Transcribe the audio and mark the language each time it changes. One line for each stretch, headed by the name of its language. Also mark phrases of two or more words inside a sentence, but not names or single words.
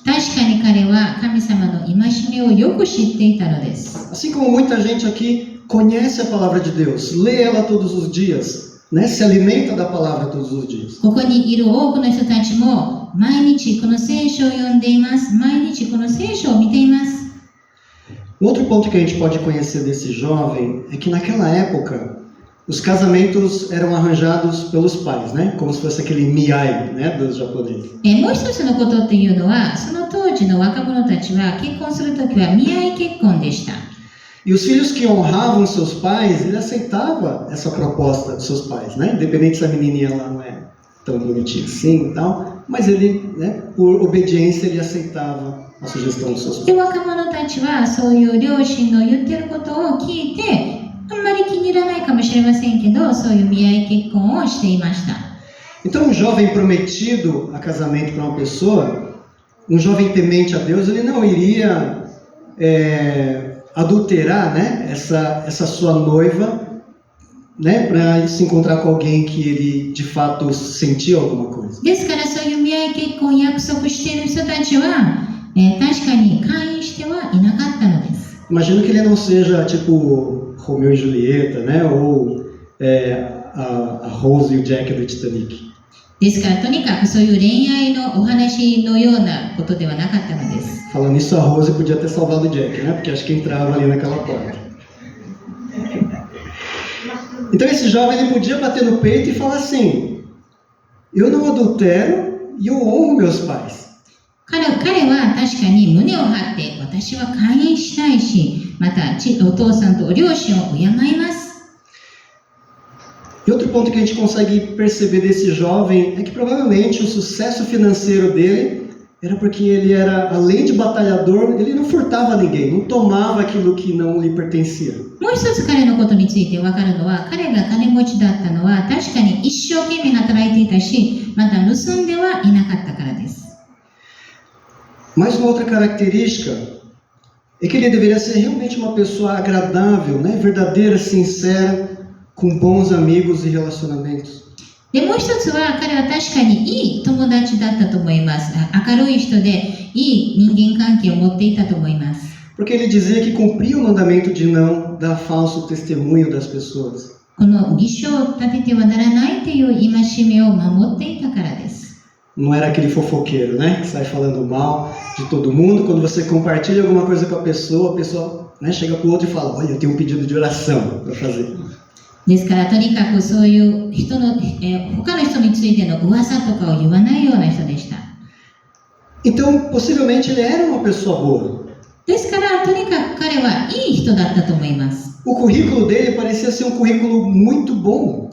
Japanese: 確かに彼は神様の戒めをよく知っていたのです。
Portuguese: Assim como muita gente aqui conhece a palavra de Deus, lê ela todos os dias, né? Se alimenta da palavra todos os dias.
Japanese: ここにいる多くの人たちも毎日この聖書を読んでいます。毎日この聖書を見ています。
Portuguese: Outro ponto que a gente pode conhecer desse jovem é que naquela época os casamentos eram arranjados pelos pais, né? Como se fosse aquele miai, né, dos japoneses.
Japanese: もう一つのことっていうのは、その当時の若者たちは結婚するときは見合い結婚でした。
Portuguese: E os filhos que honravam seus pais, ele aceitava essa proposta dos seus pais, né? Independente se a menininha lá não é tão bonitinha assim e tal, mas ele, né, por obediência, ele aceitava a sugestão dos seus
Japanese: で、
Portuguese: pais.
Japanese: 若者たちはそういう両親の言ってることを聞いて、あんまり気に入らないかもしれませんけど、そういう見合い結婚をしていました。
Portuguese: Então, um jovem prometido a casamento para uma pessoa, um jovem temente a Deus, ele não iria adulterar, né, essa sua noiva, né, para se encontrar com alguém que ele de fato sentia alguma coisa.
Japanese: ですから、そういう見合い結婚を約束している人たちは、確かに勧誘してはいなかったのです。
Portuguese: Imagino que ele não seja tipo Romeu e Julieta, né, ou a Rose e o Jack do Titanic.
Japanese: ですから、とにかくそういう恋愛のお話のようなことではなかったのです。
Portuguese: Falando nisso, a Rose podia ter salvado o Jack, né, porque acho que entrava ali naquela porta. Então esse jovem ele podia bater no peito e falar assim, eu não adultero e eu honro meus pais.
Japanese: 彼は確かに胸を張って、私は勧誘しないし、またお父さんとお両親を敬います。
Portuguese: E outro ponto que a gente consegue perceber desse jovem é que provavelmente o sucesso financeiro dele era porque ele era, além de batalhador, ele não furtava ninguém, não tomava aquilo que não lhe pertencia.
Japanese: もう一つ彼のことについて分かるのは、彼が金持ちだったのは確かに一生懸命働いていたし、また盗んではいなかったからです。
Portuguese: Mas uma outra característica é que ele deveria ser realmente uma pessoa agradável, né? Verdadeira, sincera, com bons amigos e relacionamentos.
Japanese: で、もう一つは彼は確かにいい友達だったと思います。明るい人でいい人間関係を持っていたと思います。
Portuguese: Porque ele dizia que cumpria o mandamento de não dar falso testemunho das pessoas.
Japanese: この義書を立ててはならないという戒めを守っていたからです。
Portuguese: Não era aquele fofoqueiro, né? Que sai falando mal de todo mundo. Quando você compartilha alguma coisa com a pessoa, né, chega para o outro e fala: olha, eu tenho um pedido de oração para fazer.
Japanese: ですからとにかくそういう人の、他の人についての噂とかを言わないような人でした。
Portuguese: Então, possivelmente ele era uma pessoa boa.
Japanese: ですからとにかく彼はいい人だったと思います。
Portuguese: O currículo dele parecia ser um currículo muito bom.